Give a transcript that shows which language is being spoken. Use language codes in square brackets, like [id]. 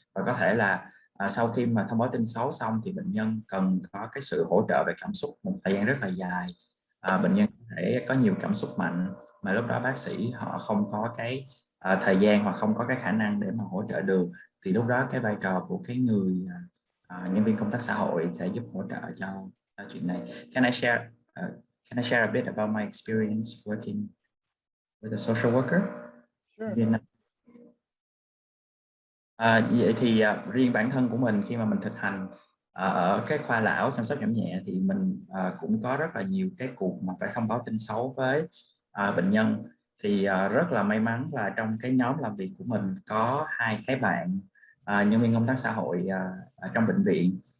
[vi] Và có thể là sau khi mà thông báo tin xấu xong thì bệnh nhân cần có cái sự hỗ trợ về cảm xúc một thời gian rất là dài. Bệnh nhân có thể có nhiều cảm xúc mạnh mà lúc đó bác sĩ họ không có cái thời gian hoặc không có cái khả năng để mà hỗ trợ được. Thì lúc đó cái vai trò của cái người nhân viên công tác xã hội sẽ giúp hỗ trợ cho chuyện này. [en] Can I share a bit about my experience working with a social worker? Sure. [vi] Vậy thì riêng bản thân của mình, khi mà mình thực hành ở cái khoa lão chăm sóc giảm nhẹ, thì mình cũng có rất là nhiều cái cuộc mà phải thông báo tin xấu với bệnh nhân. Thì rất là may mắn là trong cái nhóm làm việc của mình có 2 cái bạn nhân viên công tác xã hội trong bệnh viện.